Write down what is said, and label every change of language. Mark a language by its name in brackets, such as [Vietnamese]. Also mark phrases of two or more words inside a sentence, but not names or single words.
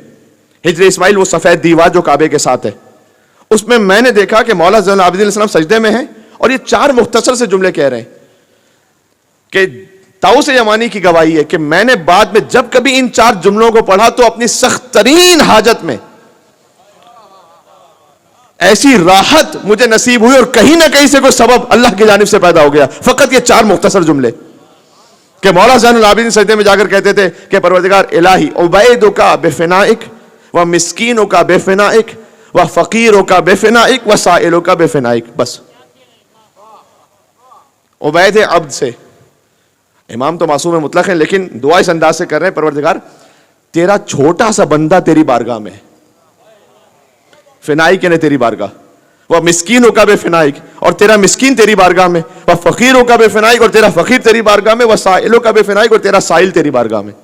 [Urdu] ہجر اسماعیل وہ سفید دیوار جو کعبے کے ساتھ ہے, اس میں نے دیکھا کہ مولا زین العابدین علیہ السلام سجدے میں ہیں اور یہ 4 مختصر سے جملے کہہ رہے ہیں کہ طاؤس یمانی کی گواہی ہے کہ میں نے بعد میں جب کبھی ان 4 جملوں کو پڑھا تو اپنی سخت ترین حاجت میں ایسی راحت مجھے نصیب ہوئی اور کہیں نہ کہیں سے کوئی سبب اللہ کی جانب سے پیدا ہو گیا. فقط یہ 4 مختصر جملے کہ مولا زین العابدین سجدے میں جا کر کہتے تھے کہ پروردگار [Arabic] الہی عبیدک بفنائک و مسکینک بفنائک و فقیرک بفنائک و سائلک بفنائک. [Urdu] بس عبید عبد سے, امام تو معصوم مطلق ہیں لیکن دعا اس انداز سے کر رہے ہیں, پروردگار تیرا چھوٹا سا بندہ تیری بارگاہ میں ہے, فنائک یعنی تیری بارگاہ, وہ مسکینوں کا بے فنائک اور تیرا مسکین تیری بارگاہ میں, وہ فقیروں کا بے فنائک اور تیرا فقیر تیری بارگاہ میں, وہ سائلوں کا بے فنائک اور تیرا سائل تیری بارگاہ میں.